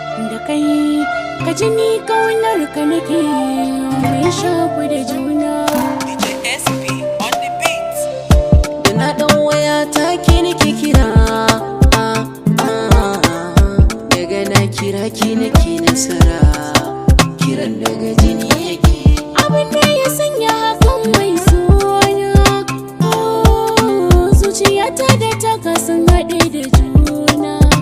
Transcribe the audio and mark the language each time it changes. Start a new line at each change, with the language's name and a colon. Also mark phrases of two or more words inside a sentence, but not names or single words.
Hausa: Da kai, ka ji ni ƙaunar ka nake, mun shaku da juna.
English: D J S P on the beat.
Hausa: Da na ɗau waya ta ki nake kira, ah, ah, ah. Daga na kira ki nake nasara, kiran daga jini yake. Abin da ya sanya hakan mai suna. Oh, zuciyata da taka sun haɗe da juna.